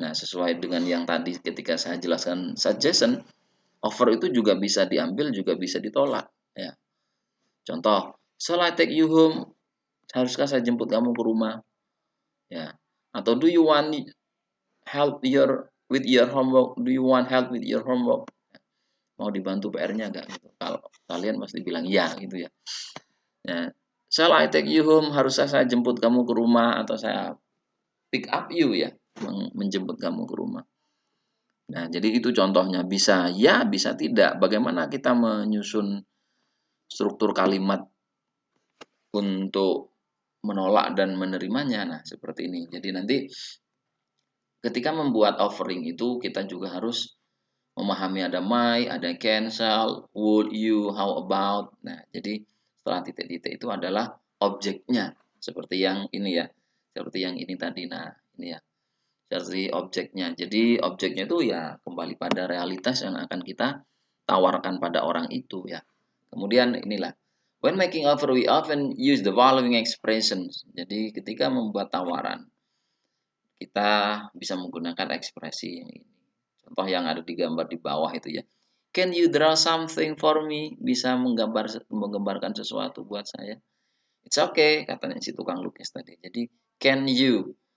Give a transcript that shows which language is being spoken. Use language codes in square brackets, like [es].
[id] Nah, sesuai dengan yang tadi ketika saya jelaskan suggestion, offer itu juga bisa diambil, juga bisa ditolak ya. [en] Contoh, shall I take you home? [id] Haruskah saya jemput kamu ke rumah? Ya. [en] Atau do you want help with your homework? Do you want help with your homework? [id] Mau dibantu PR-nya enggak gitu. Kalau kalian pasti bilang ya gitu ya. Ya. [en] Shall I take you home? [id] Haruskah saya jemput kamu ke rumah, atau saya [en] pick up you [id] ya, menjemput kamu ke rumah. Nah, jadi itu contohnya, bisa ya, bisa tidak. Bagaimana kita menyusun struktur kalimat untuk menolak dan menerimanya. Nah, seperti ini. Jadi nanti ketika membuat offering itu kita juga harus memahami ada my, ada cancel, would you, how about. Nah, jadi setelah titik-titik itu adalah objeknya. Seperti yang ini ya. Seperti yang ini tadi. Nah, ini ya. Seperti objeknya. Jadi objeknya itu ya kembali pada realitas yang akan kita tawarkan pada orang itu ya. Kemudian inilah, [en] when making offer we often use the following expressions. [id] Jadi ketika membuat tawaran kita bisa menggunakan ekspresi ini. Contoh yang ada di gambar di bawah itu ya. [en] Can you draw something for me? [id] Bisa menggambarkan sesuatu buat saya. [en] It's okay, [id] katanya si tukang lukis tadi. Jadi [en] can you.